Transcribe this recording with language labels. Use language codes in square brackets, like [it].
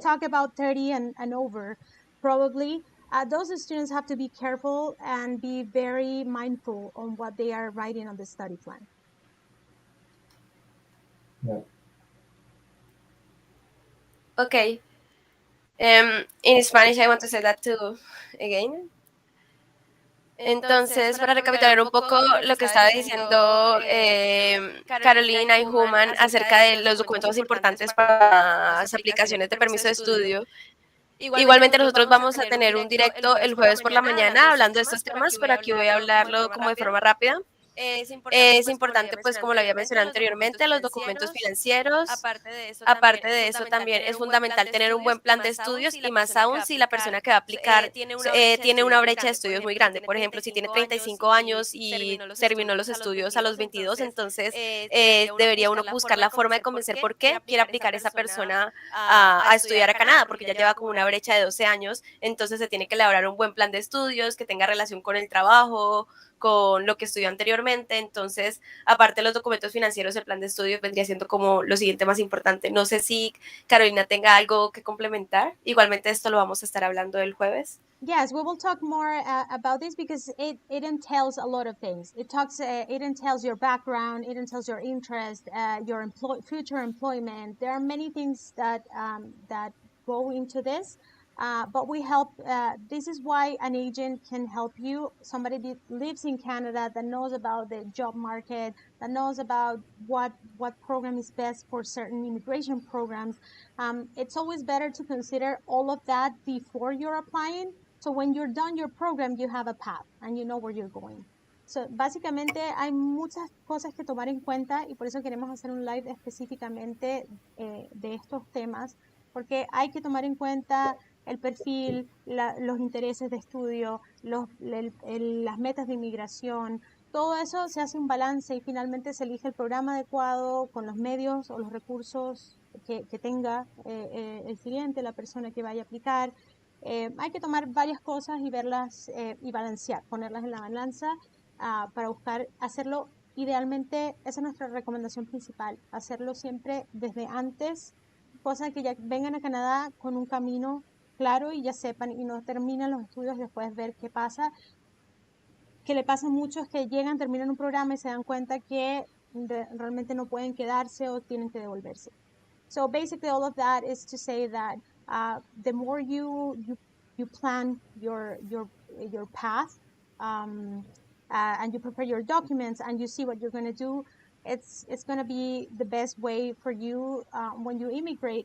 [en] talk about 30 and over, probably those students have to be careful and be very mindful on what they are writing on the study plan. Yeah. Okay. In Spanish, I want to say that too again. [es] Entonces, para recapitular un poco lo que estaba diciendo Carolina y Human acerca de los documentos más importantes para las aplicaciones de permiso de estudio. Igualmente nosotros vamos a tener un directo el jueves por la mañana hablando de estos temas, pero aquí voy a hablarlo como de forma rápida. Es importante, pues como lo había mencionado anteriormente, los documentos financieros. Aparte de eso, también es fundamental tener un buen plan de estudios y más aún si la persona que va a aplicar tiene una brecha de estudios muy grande. Por ejemplo, si tiene 35 años y terminó los estudios a los 22, entonces debería uno buscar la forma de convencer por qué quiere aplicar esa persona a estudiar a Canadá, porque ya lleva como una brecha de 12 años, entonces se tiene que elaborar un buen plan de estudios que tenga relación con el trabajo, con lo que estudió anteriormente. Entonces, aparte de los documentos financieros, el plan de estudios vendría siendo como lo siguiente más importante. No sé si Carolina tenga algo que complementar. Igualmente esto lo vamos a estar hablando el jueves. [en] Yes, we will talk more about this because it entails a lot of things. It entails your background, it entails your interest, your future employment. There are many things that go into this. But we help, this is why an agent can help you, somebody that lives in Canada that knows about the job market, that knows about what program is best for certain immigration programs. It's always better to consider all of that before you're applying. So when you're done your program, you have a path and you know where you're going. [es] Básicamente hay muchas cosas que tomar en cuenta y por eso queremos hacer un live específicamente de estos temas, porque hay que tomar en cuenta el perfil, los intereses de estudio, las metas de inmigración. Todo eso se hace un balance y finalmente se elige el programa adecuado con los medios o los recursos que tenga el cliente, la persona que vaya a aplicar. Hay que tomar varias cosas y verlas y balancear, ponerlas en la balanza para buscar hacerlo idealmente. Esa es nuestra recomendación principal, hacerlo siempre desde antes, cosa que ya vengan a Canadá con un camino claro y ya sepan y no terminan los estudios después ver qué pasa. Que le pasa mucho es que llegan, terminan un programa y se dan cuenta que realmente no pueden quedarse o tienen que devolverse. [en] So basically all of that is to say that the more you plan your path and you prepare your documents and you see what you're going to do, it's going to be the best way for you when you immigrate.